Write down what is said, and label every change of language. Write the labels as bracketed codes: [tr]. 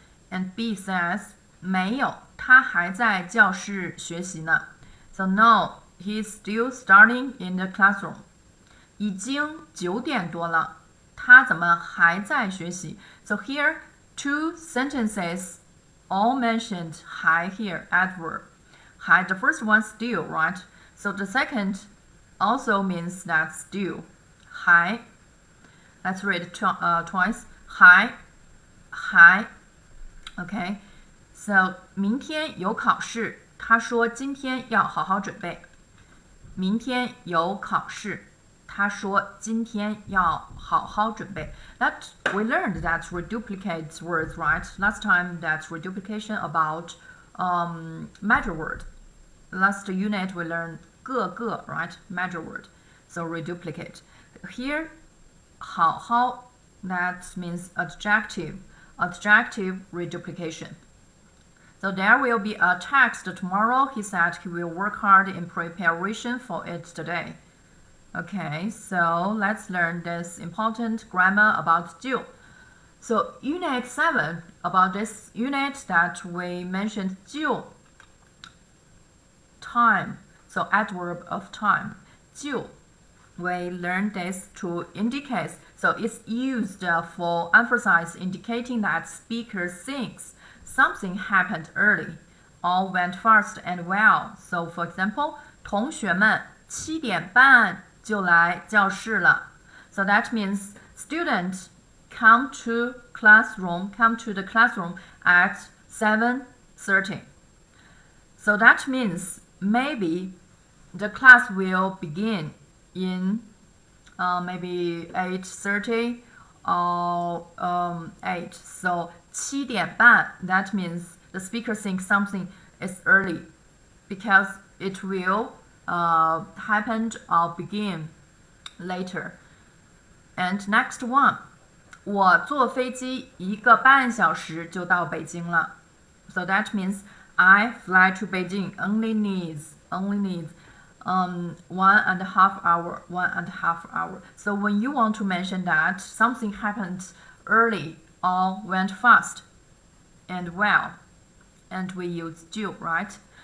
[en] And B says [zh] 没有，他还在教室学习呢. [en] So no, he's still studying in the classroom. [zh] 已经9点多了，他怎么还在学习? [en] So here 2 sentences all mentioned 还 here, adverb. 还 the first one still, right? So the second also means that still. 还 let's read twice. 还 okay. So [zh] 明天有考试，他说今天要好好准备。明天有考试，他说今天要好好准备。 [en] That we learned that reduplicates words, right? Last time that's reduplication about major word. Last unit we learned 个 right? Major word. So reduplicate. Here 好好 that means adjective reduplication. So there will be a text tomorrow. He said he will work hard in preparation for it today. Okay, so let's learn this important grammar about 就. So unit 7, about this unit that we mentioned 就, time, so adverb of time, 就. We learned this to indicate, so it's used for emphasis, indicating that speaker thinks something happened early or went fast and well. So for example, [zh] 同学们7点半就来教室了. [en] So that means students come to the classroom at 7:30. So that means maybe the class will begin in maybe 8:30 or 8. So [zh] 7点半, [en] that means the speaker thinks something is early because it will happen or begin later. And next one, [zh] 我坐飞機1個半小時就到北京了. [en] So that means I fly to Beijing only needs 1.5 hour. So when you want to mention that something happened early or went fast and well, and we use 就, right?